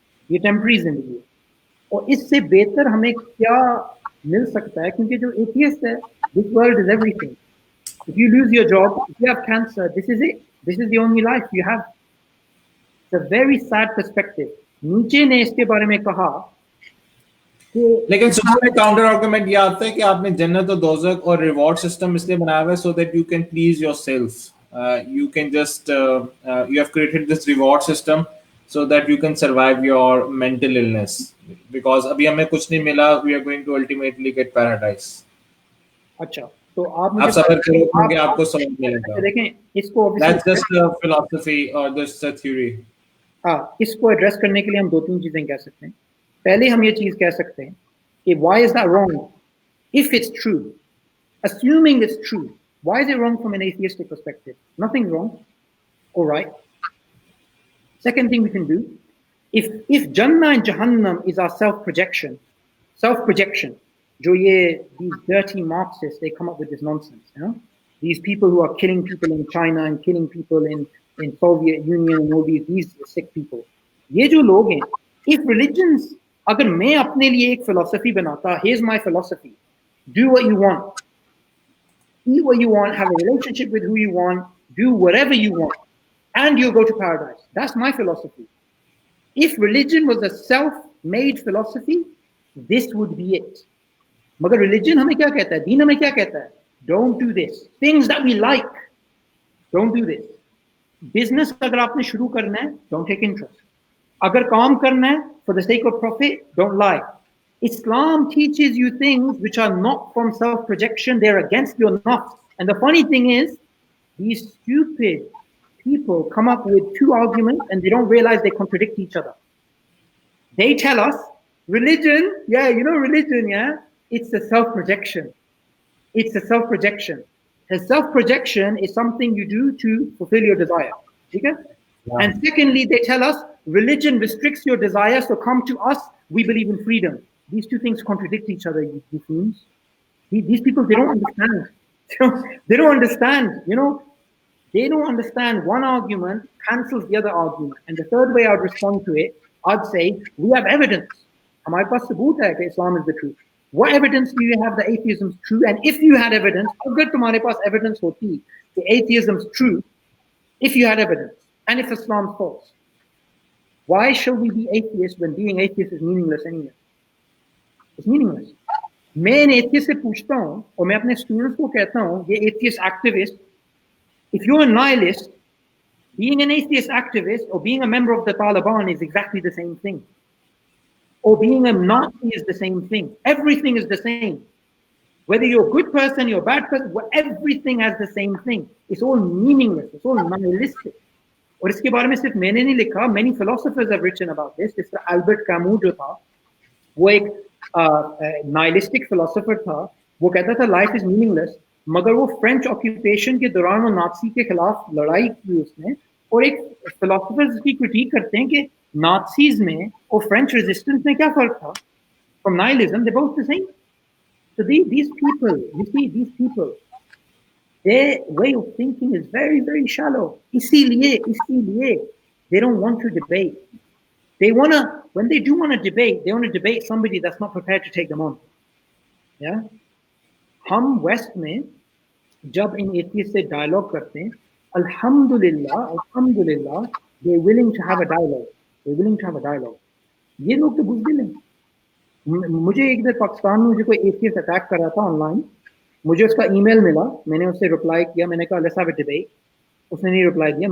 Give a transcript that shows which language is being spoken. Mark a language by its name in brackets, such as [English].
[Hindi] ये temporary जिंदगी है. और इससे बेहतर हमें क्या मिल सकता है क्योंकि जो एथियस्ट है, [English] this world is everything. If you lose your job, if you have cancer, this is it. This is the only life you have. It's a very sad perspective. [Hindi] नीचे ने इसके बारे में कहा कि लेकिन सुबह में काउंटर आर्गुमेंट ये आता है कि आपने जन्नत और दोज़ख और रिवॉर्ड सिस्टम इसलिए बनाया हुआ है [English] So that you can please yourself. You can just you have created this reward system so that you can survive your mental illness because [Hindi] अभी हमें कुछ नहीं मिला. [English] We are going to ultimately get paradise. [Hindi] अच्छा तो आप आप मुझे सबर करो क्योंकि आप आपको समझ मिलेगा. देखें इसको [English] That's just a philosophy or just a theory. [Hindi] हाँ, इसको एड्रेस करने के लिए हम दो तीन चीजें कह सकते हैं. पहले हम ये चीज कह सकते हैं कि [English] why is that wrong if it's true, assuming it's true, why is it wrong from an atheistic perspective? Nothing wrong. All right. Second thing we can do, if Jannah and Jahannam is our self-projection, [Hindi] जो ये [English] these dirty Marxists, they come up with this nonsense, you know? These people who are killing people in China and killing people in Soviet Union and all these sick people. [Hindi] ये जो लोग हैं, [English] if religions, [Hindi] अगर मैं अपने लिए एक philosophy बनाता, [English] here's my philosophy, do what you want, eat what you want, have a relationship with who you want, do whatever you want, and you'll go to paradise. That's my philosophy. If religion was a self-made philosophy, this would be it. [Hindi] मगर religion हमें क्या कहता है? दीन हमें क्या कहता है? [English] Don't do this. Things that we like. Don't do this. [Hindi] Business अगर आपने शुरू करना है, [English] don't take interest. [Hindi] अगर काम करना है, [English] for the sake of profit, don't lie. Islam teaches you things which are not from self-projection, they're against your nafs. And the funny thing is, these stupid people come up with two arguments and they don't realize they contradict each other. They tell us, religion, yeah, you know religion, yeah? It's a self-projection. It's a self-projection. A self-projection is something you do to fulfill your desire. Okay? Yeah. And secondly, they tell us, religion restricts your desire, so come to us, we believe in freedom. These two things contradict each other, you fools. These people, they don't understand. They don't understand, you know. They don't understand one argument cancels the other argument. And the third way I'd respond to it, I'd say, we have evidence. [Hindi] हमारे पास सबूत है कि [English] Islam is the truth. What evidence do you have that atheism is true? And if you had evidence, [Hindi] अगर तुम्हारे पास evidence होती कि [English] atheism is true, if you had evidence, and if Islam is false, why should we be atheists when being atheist is meaningless anyway? It's meaningless. [Hindi] मैं इन atheist से पूछता हूँ और मैं अपने students को कहता हूँ, [English] ये atheist activist, if you're a nihilist, being an atheist activist or being a member of the Taliban is exactly the same thing. Or being a Nazi is the same thing. Everything is the same. Whether you're a good person, you're a bad person, everything has the same thing. It's all meaningless. It's all nihilistic. [Hindi] और इसके बारे में सिर्फ मैंने नहीं लिखा, [English] many philosophers have written about this. [Hindi] जैसे Albert Camus जो था, वो एक nihilistic philosopher था. वो कहता था [English] life is meaningless. [Hindi] मगर वो फ्रेंच ऑक्यूपेशन के दौरान वो नाजी के खिलाफ लड़ाई की उसने. और एक फिलोसोफर्स की क्रिटिक करते हैं कि नाजीज में और फ्रेंच रेजिस्टेंस में क्या फर्क था? [English] From nihilism, they're both the same. So these people, you see, these people, their way of thinking is very, very shallow. इसीलिए, they don't want to debate. They wanna, when they do want to debate, they want to debate somebody that's not prepared to take them on. [Hindi] Yeah, हम waste में जब इन atheist से dialogue करते हैं, अल्हम्दुलिल्लाह [English] they willing to have a dialogue. [Hindi] ये लोग तो बुज़दिल हैं। मुझे एक दिन पाकिस्तान में मुझे कोई एथियस्ट अटैक कर रहा था ऑनलाइन, मुझे उसका ईमेल मिला, मैंने उससे रिप्लाई किया, मैंने कहा [English] let's have a debate, [Hindi] उसने नहीं रिप्लाई दिया।